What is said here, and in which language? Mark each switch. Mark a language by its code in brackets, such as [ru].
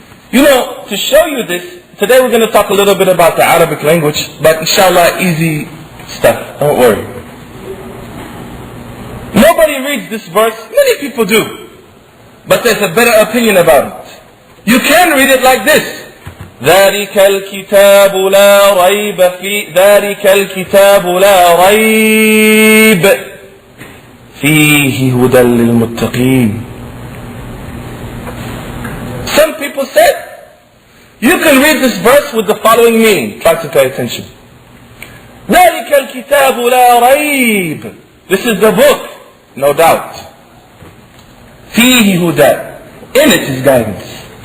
[en] You know, to show you this, today we're going to talk a little bit about the Arabic language, but inshallah easy stuff, don't worry. Nobody reads this verse, many people do, but there's a better opinion about it. You can read it like this. [ar] ذلك الكتاب لا ريب فيه ذلك الكتاب لا ريب فيه هدى للمتقين. [en] Some people said, you can read this verse with the following meaning. Try to pay attention. [ar] ذلك الكتاب لا ريب. [en] This is the book, no doubt. [ar] فيه هدى. [en] In it is guidance.